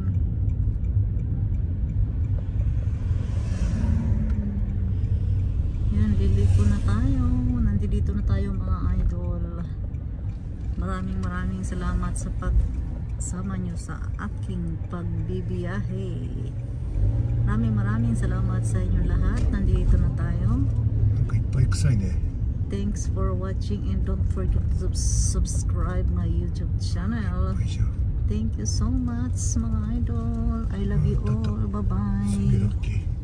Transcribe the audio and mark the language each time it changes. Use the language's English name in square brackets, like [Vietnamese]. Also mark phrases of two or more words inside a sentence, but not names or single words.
[Filipino] Yan, liliko na tayo. Nandito na tayo mga idol. Maraming salamat sa pagsama nyo sa aking pagbibiyahe. Maraming salamat sa inyo lahat. Nandito na tayo. [Japanese] なんかいっぱい臭いね。 [English] Thanks for watching and don't forget to subscribe my YouTube channel. [Japanese] よいしょ。 [English] Thank you so much [Filipino] mga idol. [English] I love you all. Bye bye. Super lucky.